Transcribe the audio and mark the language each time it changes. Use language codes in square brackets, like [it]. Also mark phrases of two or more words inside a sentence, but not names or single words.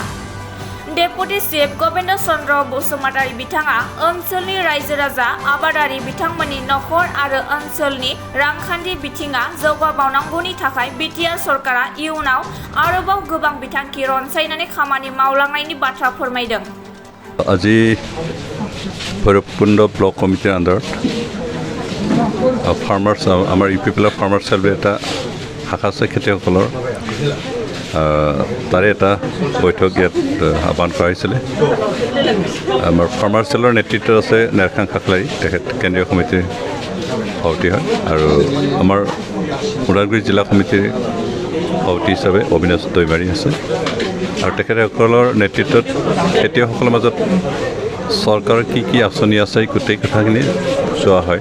[brx] डेपुटि चिफ गबिन्द चन्द्र बसुमतारी बिथाङा ओनसोलनि रायजो राजा आबादारि बिथांमोननि नखर आरो ओनसोलनि रांखान्थि बिथिङा जौगाबावनांगौनि थाखाय बिटिआर सरकारा इयुनाव आरोबाव गोबां बिथांखि रनसायनानै खामानि मावलांनायनि बाथ्रा फोरमायदों। [as] আজি ভৈৰৱকুণ্ড ব্লক কমিটিৰ আণ্ডাৰত ফাৰ্মাৰ্ছ আমাৰ ইউপিপিএলৰ ফাৰ্মাৰ চেল এটা শাখা আছে খেতিয়কসকলৰ তাৰে এটা বৈঠক ইয়াত আহ্বান কৰা হৈছিলে। আমাৰ ফাৰ্মাৰ চেলৰ নেতৃত্বত আছে নেৰখাং খাখলাৰী, তেখেত কেন্দ্ৰীয় সমিতিৰ সভাপতি হয়, আৰু আমাৰ ওদালগুৰি জিলা সমিতিৰ সভাপতি হিচাপে অবিনাশ দৈমাৰী আছে, আৰু তেখেতসকলৰ নেতৃত্বত খেতিয়কসকলৰ মাজত চৰকাৰৰ কি আঁচনি আছে গোটেই কথাখিনি চোৱা হয়।